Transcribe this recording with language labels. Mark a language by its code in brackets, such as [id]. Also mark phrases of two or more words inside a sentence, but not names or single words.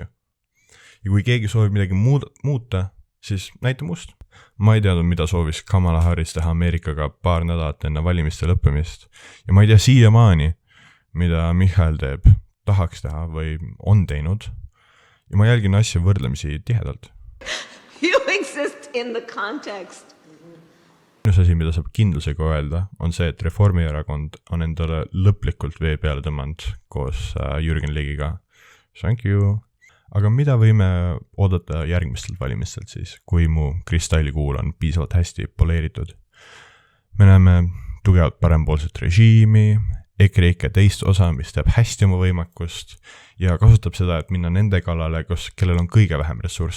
[et] Ja kui keegi soovib midagi muuta, siis näita must. Ma ei teadnud, mida soovis Kamala Harris teha Ameerikaga paar nädalat enne valimiste lõppemist. Ja ma ei tea siiamaani, mida Michael teeb, tahaks teha või on teinud. Ja ma jälgin asja võrdlemisi tihedalt. [en] You exist in the context. [et] Üks asi, mida saab kindlusega öelda, on see, et Reformierakond on endale lõplikult vee peale tõmmanud koos Jürgen Ligiga. [en] Thank you. [et] Aga mida võime oodata järgmistelt valimistelt siis, kui mu kristallikuul on piisavalt hästi poleeritud? Me näeme tugevat parempoolset režiimi, EKREIKE teist osa, mis teeb hästi oma võimekust ja kasutab seda, et minna nende kallale, kellel on kõige vähem ressursse.